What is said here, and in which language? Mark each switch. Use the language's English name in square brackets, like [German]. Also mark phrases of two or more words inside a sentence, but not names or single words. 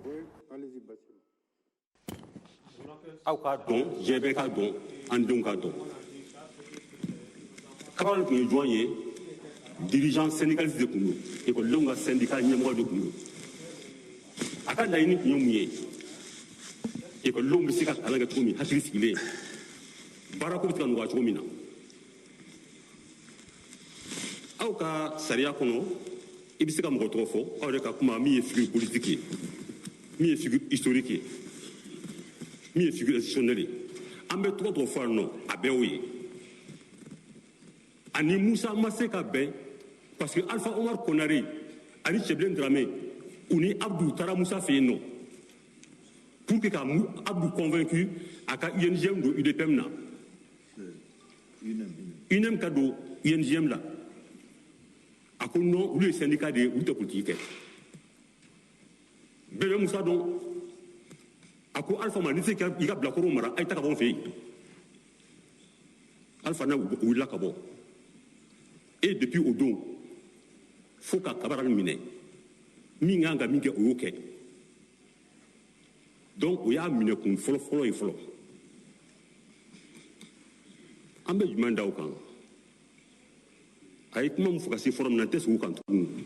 [Bambara] aw k'a dɔn diɲɛ bɛɛ k'a dɔn an denw k'a dɔn Kabara tun ye jɔn ye [French] dirigeant syndicaliste [Bambara] de tun don ekɔlidenw ka syndicat ɲɛmɔgɔ de tun don a ka laɲini tun ye mun ye ekɔlidenw bɛ se ka kalan kɛ cogo min hakili sigilen baarako bɛ se ka nɔgɔya cogo min na aw ka sariya kɔnɔ i bɛ se ka mɔgɔ tɔgɔ fɔ aw yɛrɛ ka kuma min ye [French] figure politique [Bambara] ye min ye [French] figure historique [Bambara] ye min ye [French] figure institutionnelle [Bambara] ye an bɛ tɔgɔ tɔgɔ fɔ yan nɔ a bɛɛ y'o ye ani Musa ma se ka bɛn [French] parce que [Bambara] Alpha Omar Konare ani Cɛbilen Dramé u ni Abdou taara Musa fɛ yen nɔ [French] pour que [Bambara] ka Abdou convaincu a ka UNGM don UDPM na UNEM ka don UNGM la a ko non olu ye syndicat de ye olu tɛ politique kɛ bɛɛ bɛ Musa dɔn a ko Alpha ma n'i se i ka bilakorow mara a ye ta ka bɔ n fɛ yen Alpha na wulila ka bɔ [French] et depuis au [Bambara] don fo ka Kabara minɛ min kan ka min kɛ o y'o kɛ donc o y'a minɛ kun fɔlɔ-fɔlɔ ye fɔlɔ an bɛ jumɛn da o kan a ye kuma min fɔ ka se fɔlɔ min na n tɛ sigi o kan tuguni